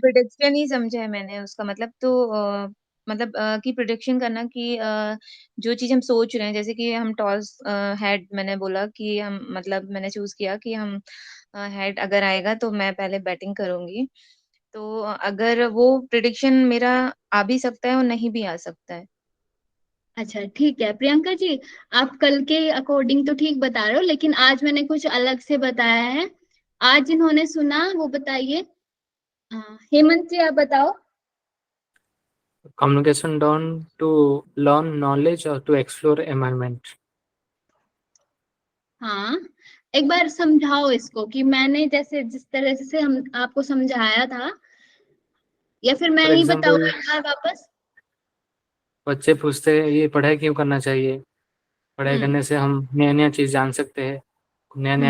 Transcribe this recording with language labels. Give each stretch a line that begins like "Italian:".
Hindi: Prediction ही समझा है मैंने उसका मतलब, तो मतलब कि प्रिडिक्शन करना कि जो चीज हम सोच रहे हैं, जैसे कि हम टॉस हेड, मैंने बोला कि हम मतलब मैंने चूज किया कि हम हेड अगर आएगा तो मैं पहले बैटिंग करूंगी, तो अगर वो प्रिडिक्शन मेरा आ भी सकता है और नहीं भी आ सकता है। अच्छा ठीक है प्रियंका जी, आप कल के अकॉर्डिंग तो ठीक बता रहे हो, लेकिन आज मैंने कुछ अलग से बताया है। आज जिन्होंने सुना वो बताइए। हेमंत जी आप बताओ।
English: communication done to learn knowledge or to explore environment.
Hindi: हाँ एक बार समझाओ इसको, कि मैंने जैसे जिस तरह से हम आपको समझाया था, या फिर मैं
English: for
Hindi: ही बताऊँ
English: example,
Hindi: एक बार वापस। बच्चे पूछते हैं ये पढ़ाई क्यों करना चाहिए, पढ़ाई हम्म करने से हम नया नया चीज़ जान सकते हैं, नया नया